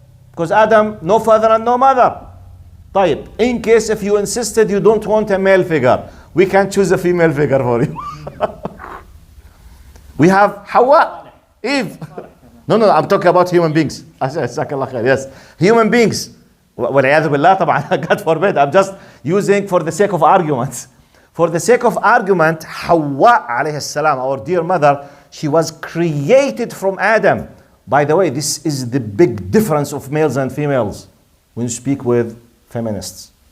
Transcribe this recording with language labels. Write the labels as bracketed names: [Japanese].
[English] Because Adam, no father and no mother. طيب, in case if you insisted you don't want a male figure, we can choose a female figure for you. We have Hawa, Eve. No, I'm talking about human beings. Yes, human beings. [Arabic] والعياذ بالله طبعا, [English] God forbid. I'm just using for the sake of argument. For the sake of argument, Hawa alayhi salam, our dear mother, she was created from Adam. By the way, this is the big difference of males and females when you speak with feminists.